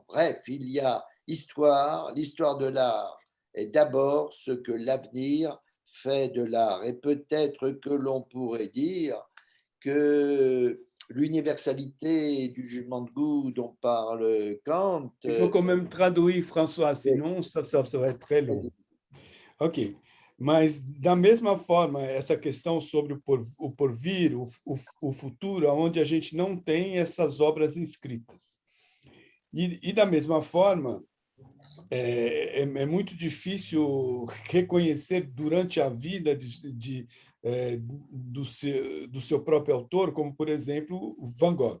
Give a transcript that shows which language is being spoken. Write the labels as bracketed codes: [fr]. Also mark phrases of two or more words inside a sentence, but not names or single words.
[fr] Bref, il y a histoire, l'histoire de l'art est d'abord ce que l'avenir fait de l'art. Et peut-être que l'on pourrait dire que l'universalité du jugement de goût dont parle Kant. Il faut quand même traduire, François, sinon ça vai être très long. Ok. [pt] Mas, da mesma forma, essa questão sobre o porvir, o futuro, onde a gente não tem essas obras inscritas. E da mesma forma, é muito difícil reconhecer durante a vida do seu próprio autor, como, por exemplo, Van Gogh.